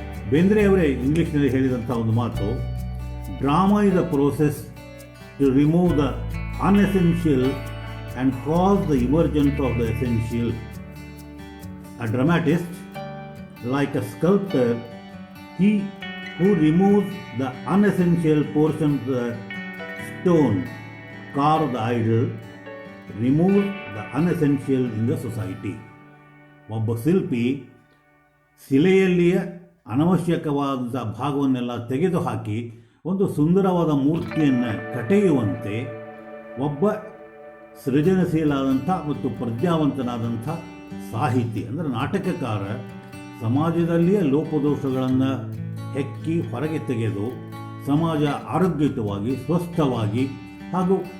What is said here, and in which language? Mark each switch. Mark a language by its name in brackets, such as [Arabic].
[Kannada] ಬೇಂದ್ರೆಯವರೇ ಇಂಗ್ಲೀಷ್ನಲ್ಲಿ ಹೇಳಿದಂಥ ಒಂದು ಮಾತು, [English] Drama is a process to remove the unessential and cause the emergence of the essential. A dramatist, like a sculptor, he who removes the unessential portion of the stone, carve the idol, removes the unessential in the society. [Kannada] ಒಬ್ಬ ಶಿಲ್ಪಿ ಶಿಲೆಯಲ್ಲಿಯ ಅನವಶ್ಯಕವಾದ ಭಾಗವನ್ನೆಲ್ಲ ತೆಗೆದುಹಾಕಿ ಒಂದು ಸುಂದರವಾದ ಮೂರ್ತಿಯನ್ನು ಕಟೆಯುವಂತೆ ಒಬ್ಬ ಸೃಜನಶೀಲಾದಂಥ ಮತ್ತು ಪ್ರಜ್ಞಾವಂತನಾದಂಥ ಸಾಹಿತಿ ಅಂದರೆ ನಾಟಕಕಾರ ಸಮಾಜದಲ್ಲಿಯ ಲೋಪದೋಷಗಳನ್ನು ಹೆಕ್ಕಿ ಹೊರಗೆ ತೆಗೆದು ಸಮಾಜ ಆರೋಗ್ಯಯುತವಾಗಿ, ಸ್ವಸ್ಥವಾಗಿ ಹಾಗೂ